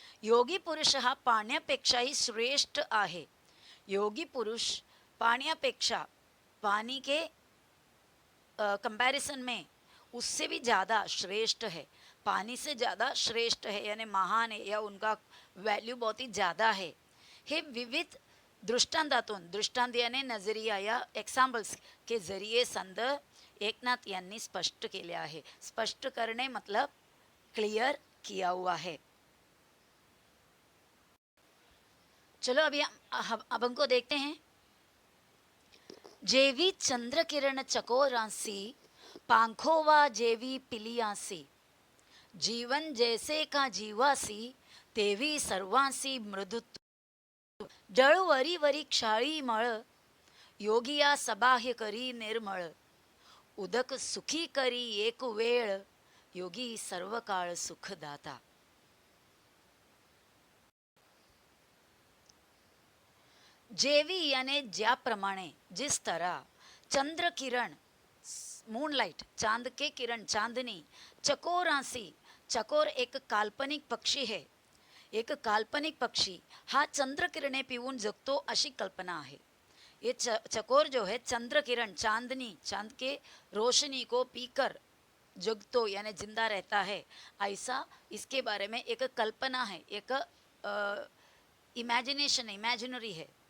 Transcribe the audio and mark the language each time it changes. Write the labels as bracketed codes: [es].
[mr] योगी पुरुष हा पाण्यापेक्षाही श्रेष्ठ आहे। योगी पुरुष पाण्यापेक्षा, [hi] पानी के कंपैरिजन में उससे भी ज़्यादा श्रेष्ठ है, पानी से ज़्यादा श्रेष्ठ है यानी महान है, या उनका वैल्यू बहुत ही ज़्यादा है। [mr] हे विविध दृष्टांतातून, [hi] दृष्टांत यानी नजरिया या एक्झाम्पल्स के जरिए [mr] संत एकनाथ यांनी स्पष्ट केले आहे। [hi] स्पष्ट करने मतलब क्लियर किया हुआ है। चलो अभी अभंग को देखते हैं। [mr] जेवी चंद्र किरण चकोरांसी, पांखोवा जेवी पिलियांसी, जीवन जैसे का जीवासी, तेवी सर्वांसी मृदुत्व। जळ वरी वरी क्षाळी मळ, योगिया सबाह्य करी निर्मळ, उदक सुखी करी एक वेळ, योगी सर्व काळ सुखदाता. જેવી અને જ્યા પ્રમાણે [hi] जिस तरह चंद्र किरण मूनलाइट चांद के किरण चांदनी चकोरासी चकोर एक काल्पनिक पक्षी है. [mr] एक काल्पनिक पक्षी हा चंद्र किरणे पिऊन जगतो अशी कल्पना आहे. [hi] ये चकोर जो है चंद्र किरण चांदनी चांद के रोशनी को पीकर [mr] जगतो [hi] यानी जिंदा रहता है, ऐसा इसके बारे में एक कल्पना है, एक इमेजिनेशन इमेजिनरी है.